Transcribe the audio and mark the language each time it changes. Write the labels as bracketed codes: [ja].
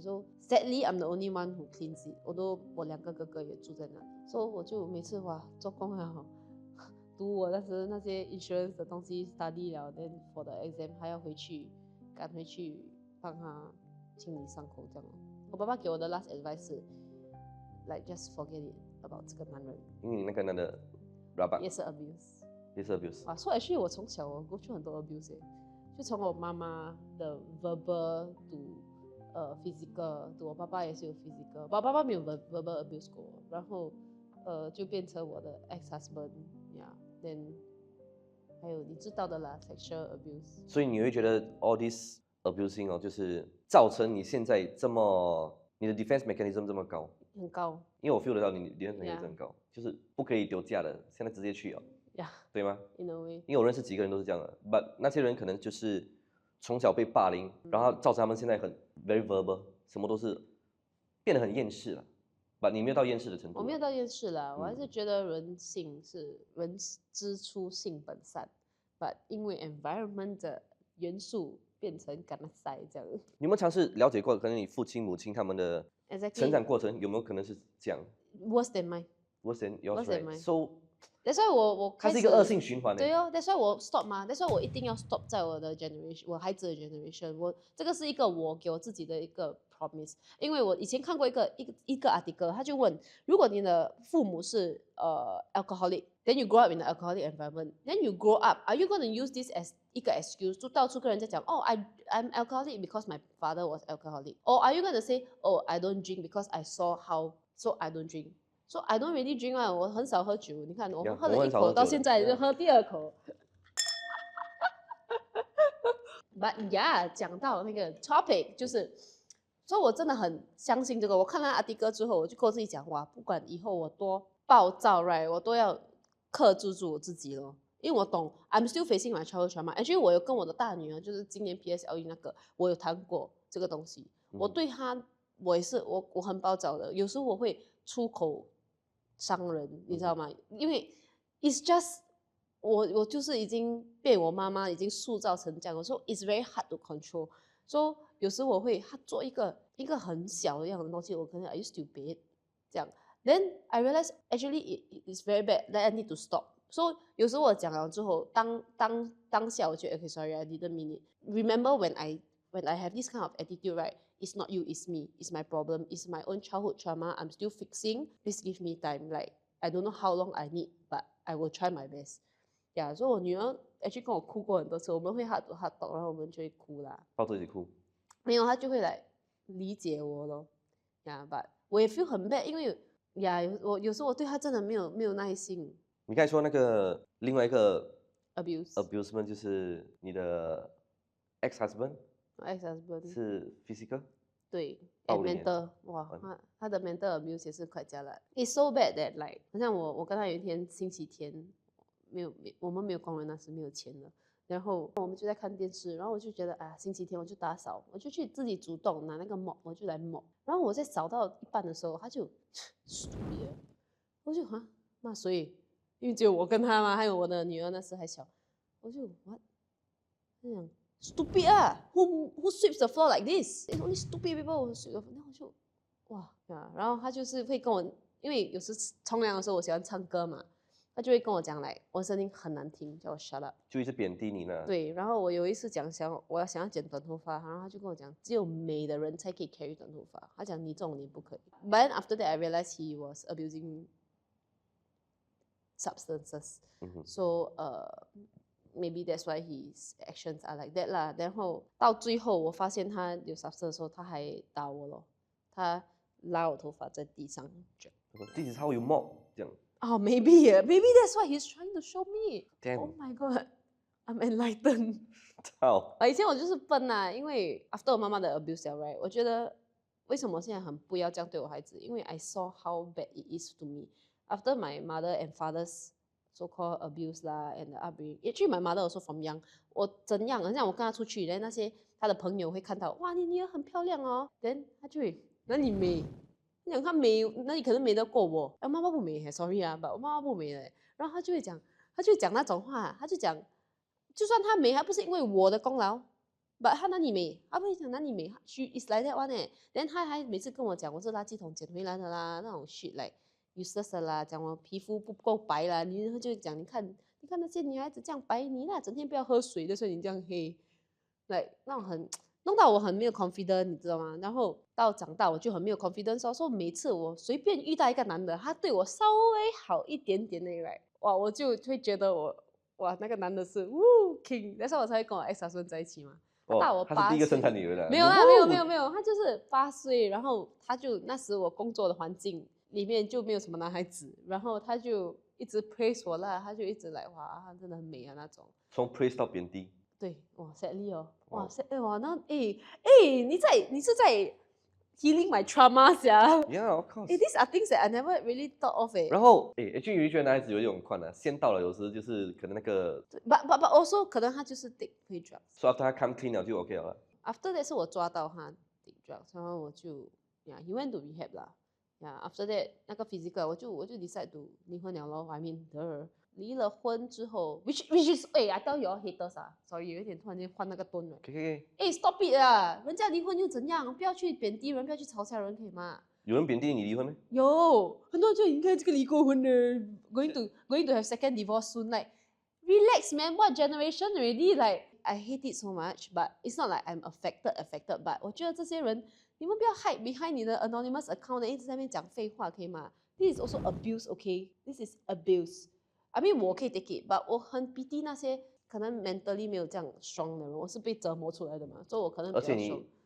[en] So sadly I'm the only one who cleans it， [zh] 我2个哥哥也住在那里，所以我就每次做工还好。读我那些 insurance 的东西 study 了 ， [en] then for the exam [zh] 还要赶回去帮他清理伤口这样。我爸爸给我的 [en] last advice [zh] 是 [en] like just forget it about [zh] 这个男人。因为你那个男的 rabak 也是 abuse。也是 abuse。所以actually 我从小过去很多 abuse， 就从我妈妈的 [en] verbal to physical， [zh] 我爸爸也是有 physical， 我爸爸没有 verbal abuse 过我，然后就变成我的 [en] ex husband。 [zh] Then 还有你知道的啦 ， [en] sexual abuse。 [zh] 所以你会觉得 [en] all this abusing [zh] 哦，就是造成你现在这么你的 defense mechanism 这么高，很高。因为我 feel 得到你 [en] defense mechanism Yeah [zh] 很高，就是不可以丢架的，现在直接去哦， [en] Yeah [zh] 对吗？ [en] in a way。 [zh] 因为我认识几个人都是这样的，but 那些人可能就是从小被霸凌，然后造成他们现在很 [en] very verbal， [zh] 什么都是变得很厌世了。 but 你没有到厌世的程度。我没有到厌世啦，我还是觉得人性是人之初性本善，but 因为 environment 的元素变成干塞这样。你有没有尝试了解过，可能你父亲、母亲他们的 [en] Exactly [zh] 成长过程有没有可能是这样 [en] worse than mine。？Worse than yours, Worse than right? mine. So That's why [zh] 我开始它是一个恶性循环。 [en] 对哦 ，That's why 我 stop 嘛，That's why 我一定要 stop 在我的 generation， [zh] 我孩子的 [en] generation， [zh] 这个是一个我给我自己的一个 [en] promise， [zh] 因为我以前看过一个 [en] article， 他就问，如果你的父母是alcoholic，then you grow up in an alcoholic environment，then you grow up，are you going to use this as 一个 excuse， [zh] 就到处跟人家讲，哦， [en] I'm alcoholic because my father was alcoholic，or are you going to say， oh I don't drink because I saw how，so I don't drink。So I don't really drink 啊， [zh] 我很少喝酒。你看，我喝了一口，到现在就喝第二口。 [en] But yeah， [zh] 讲到那个 topic， 就是，所以我真的很相信这个。我看了阿迪哥之后，我就跟我自己讲，哇，不管以后我多暴躁 ，right， 我都要克制住我自己咯。因为我懂 ， [en] I'm still facing my childhood trauma。 [zh] Actually， 我有跟我的大女儿，就是今年 PSLE 那个，我有谈过这个东西。我对她，我也是，我很暴躁的，有时候我会出口伤人，你知道吗？因为 it's just 我就是已经被我妈妈已经塑造成这样，所以 [en] it's very hard to control。 [zh] 所以有时我会他做一个很小的样的东西，我可能 [en] are you stupid [zh] 这样。 [en] Then I realize actually it's very bad that I need to stop。 [zh] 所以有时候我讲了之后，当下我觉得 [en] okay sorry I didn't mean it。 Remember when I have this kind of attitude, right? It's not you, it's me. It's my problem. It's my own childhood trauma. I'm still fixing. Please give me time. Like I don't know how long I need, but I will try my best. [zh] Yeah， 所以我女儿 actually 跟我哭过很多次，我们会 [en] heart to heart talk， [zh] 然后我们就会哭啦。抱着一起哭？没有，她就会来理解我咯。Yeah，but 我也 feel 很 bad，因为我有时候我对她真的没有耐心。你刚才说那个另外一个 [en] abusement [zh] 就是你的 ex husband 是 physical。对 [en] and mental， [zh] 哇，他的 mental abuse 也是快加了。 [en] It's so bad that like， [zh] 好像我跟他有一天星期天我们没有工人，那时没有钱了，然后我们就在看电视，然后我就觉得啊，星期天我就打扫，我就去自己主动拿那个 mop， 我就来 mop， 然后我在扫到一半的时候，他就 stupid， 我就骂谁？因为只有我跟他嘛，还有我的女儿那时还小，我就 what？他讲 [en] stupid 啊 ，who sweeps the floor like this? It's only stupid people who sweep the floor。 [zh] 然后我就哇呀，然后他就是会跟我，因为有时冲凉的时候我喜欢唱歌嘛，他就会跟我讲来，我声音很难听，叫我 shut up，就一直贬低你呢。对，然后我有一次我想要剪短头发，然后他就跟我讲，只有美的人才可以 carry 短头发，他讲你这种你不可以。 [en] But then after that I realized he was abusing substances， so maybe that's why his actions are like that 啦。 [zh] 然后到最后我发现他有 substance 的时候，他还打我咯，他拉我头发在地上卷。 [en] This is how you mop [zh] 这样。 [en] Oh, maybe that's what he's trying to show me. Damn. Oh my god, I'm enlightened. [zh] 操！以前我就是笨啊，因为 after 我妈妈的 abuse right， 我觉得为什么现在很不要这样对我孩子？ [en] 因为 I saw how bad it is to me after my mother and father's so-called abuse 啦 and the upbringing. Actually, my mother also from young. [zh] 我怎样？好像我跟他出去，然后那些他的朋友会看到，哇，你女儿很漂亮哦， then 他就会，那你美。你讲他美，那你可能美得过我。妈妈不美 ，sorry 啊，我妈妈不美嘞。然后他就会讲那种话，他就讲，就算他美，还不是因为我的功劳。 But 他哪里美？他不会讲哪里美 ， [en] she is like that one [zh] 哎。然后他还每次跟我讲，我是垃圾桶捡回来的啦，那种 [en] shit like useless [zh] 的啦，讲我皮肤不够白啦，他就讲，你看那些女孩子这样白，你啦整天不要喝水的，所以你这样黑，like 那种很。弄到我很没有 confidence， 你知道吗？然后到长大我就很没有 confidence， 说每次我随便遇到一个男的，他对我稍微好一点点那个，哇，我就会觉得哇那个男的是king， 那时候我才会跟我 ex husband 在一起嘛。他大我8岁，他是第一个生产女儿的。没有啦，没有，他就是8岁，然后他就那时我工作的环境里面就没有什么男孩子，然后他就一直 praise 我啦，他就一直来哇，她真的很美啊那种。从 praise 到贬低。对，哇 sadly 哦，哇哦 sad 哇那你是在 [en] healing my trauma [zh] 呀 [en] Yeah, of course. these are things that I never really thought of [zh] 然后就有一觉得男孩子有一种困难，先到了，有时就是可能那个 [en] but also [zh] 可能他就是 [en] take play drugs。 so after 他 come clean 了就 OK 了。 After that [zh] 是我抓到他 [en] take drugs， [zh] 然后我就 [en] he went to rehab 啦。 [zh] after that 那个 physical 我就 [en] decide to [zh] 离婚了咯。I mean 离了婚之后， [en] which is I tell you all haters [zh] 啊，sorry 有一点突然间换那个 tone 了。 [en] stop it 啊！ [zh] 人家离婚又怎样？不要去贬低人，不要去嘲笑人，可以吗？有人贬低你离婚吗？有很多人就你看这个离过婚的， [en] going to have second divorce soon. Like relax, man. What generation already? Like I hate it so much, but it's not like I'm affected. [zh] But 我觉得这些人，你们不要 [en] hide behind [zh] 你的 anonymous account， 一直在那边讲废话，可以吗 ？ [en] This is also abuse, okay? This is abuse. I mean [zh] 我可以 [en] take it, [zh] but 我很 pity 那些可能 mentally 没有这样 strong 的人，我是被折磨出来的嘛，所以我可能比较 strong。